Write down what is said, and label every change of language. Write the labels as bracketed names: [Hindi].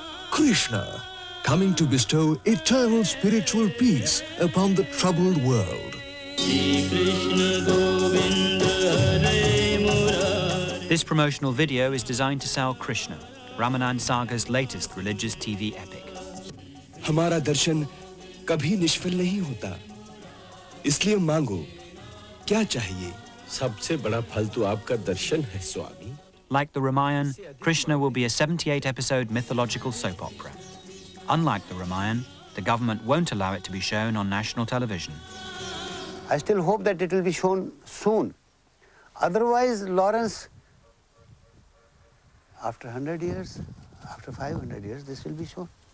[English] Krishna, coming to bestow eternal spiritual peace upon the troubled world. This promotional video is designed to sell Krishna, Ramanand Sagar's latest religious TV epic. [Hindi] हमारा दर्शन कभी निष्फल नहीं होता, इसलिए मांगो क्या चाहिए? सबसे बड़ा फल तो आपका दर्शन है, स्वामी. [English] Like the Ramayan, Krishna will be a 78-episode mythological soap opera. Unlike the Ramayan, the government won't allow it to be shown on national television. I still hope that it will be shown soon. Otherwise, Lawrence, after 100 years, after 500 years, this will be shown.